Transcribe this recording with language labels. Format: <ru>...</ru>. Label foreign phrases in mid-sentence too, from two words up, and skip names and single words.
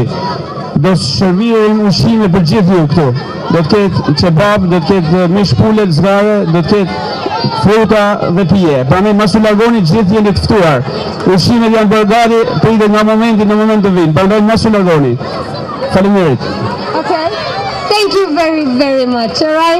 <sq>Do shërbim ushqime për gjithë ju këtu. Do të ketë kebab, do të ketë mish pulet, zgare, do të ketë fruta dhe pije. Prandaj mos u largoni, gjithë jeni të ftuar. Ushqimet janë bërë gati, pritet nga momenti në moment të vinë. Prandaj mos u largoni. Faleminderit.</sq> <en>Okay. Thank you very, very much, all right?</en>